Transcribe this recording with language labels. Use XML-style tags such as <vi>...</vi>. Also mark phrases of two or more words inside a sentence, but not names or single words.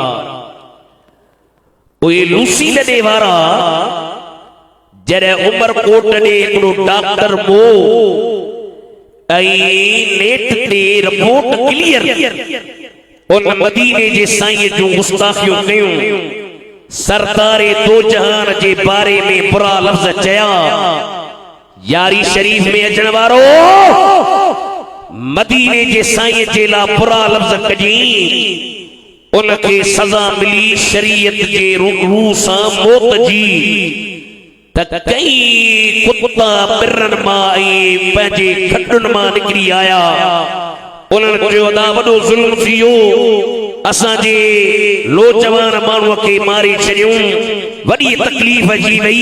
<sd>ओए लूसी लॾे वारा जॾहिं उमरकोट ॾे हिकिड़ो डॉक्टर बो ऐं नेट ते रिपोर्ट क्लियर उन मदीने जे साईं जूं गुस्ताखियूं कयूं सरदारे दो जहान जे बारे में बुरा लफ्ज़ चया यारी शरीफ में अचण वारो मदीने जे साईं जे लाइ बुरा लफ्ज़ कजी उनखे सज़ा मिली शरीयत जे रूबरू सां मौत जी त कई कुत्ता पिरनि मां ऐं पंहिंजे खॾुनि मां निकिरी आया उन्हनि चयो अदा वॾो ज़ुल्म थी वियो असांजे नौजवान माण्हूअ खे मारे छॾियूं वॾी तकलीफ़ अची वई</sd>